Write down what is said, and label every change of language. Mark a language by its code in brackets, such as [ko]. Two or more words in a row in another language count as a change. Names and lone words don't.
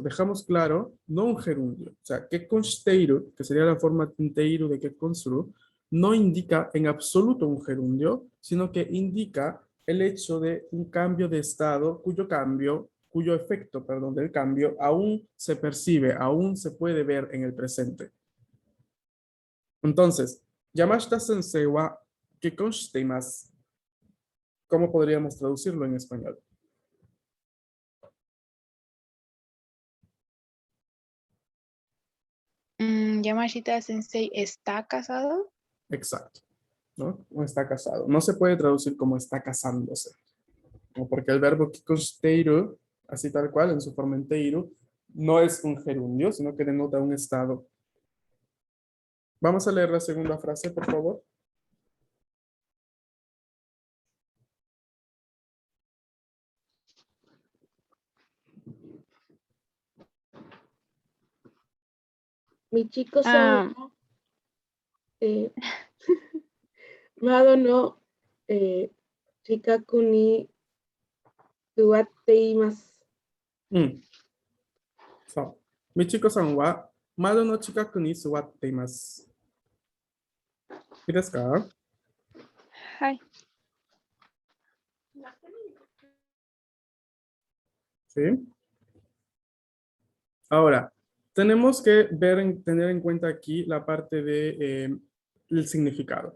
[es] Dejamos claro, no un gerundio. O sea, que consteiru, que sería la forma en teiru de que consuru, no indica en absoluto un gerundio, sino que indica el hecho de un cambio de estado cuyo efecto, perdón, del cambio aún se percibe, aún se puede ver en el presente. Entonces, [ja] 山下先生は結婚しています. [es] ¿Cómo podríamos traducirlo en español? Yamashita Sensei está casado. Exacto, ¿no? O está casado. No se puede traducir como está casándose, ¿no? Porque el verbo [ja] 結婚している, [es] así tal cual, en su forma en teiru, no es un gerundio, sino que denota un estado. Vamos a leer la segunda frase, por favor. [ja] 道子さん、窓の近くに座っています. So, 道子さんは窓の近くに座っています. [es] ¿Y desu ka? [ja] Hi. [es] ¿Sí? Ahora, tenemos que tener en cuenta aquí la parte de el significado.